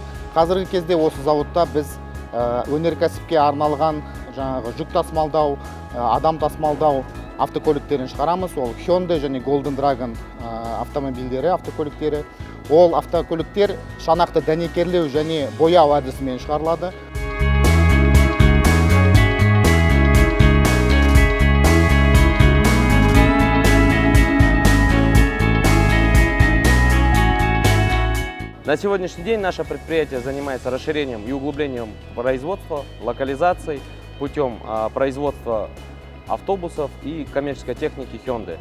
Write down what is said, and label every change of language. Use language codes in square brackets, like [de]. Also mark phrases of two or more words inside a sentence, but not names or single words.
[kk] Қазіргі кезде осы зауытта біз өнеркәсіпке арналған жүк тасымалдау, адам тасымалдау автокөліктерін шығарамыз. Ол Hyundai және Golden Dragon автомобильдері, автокөліктері. Ол автокөліктер шанақты дәнекерлеу және бояу әдісімен шығарылады. [ru] На сегодняшний день наше предприятие занимается расширением и углублением производства, локализацией путем производства автобусов и коммерческой техники Hyundai.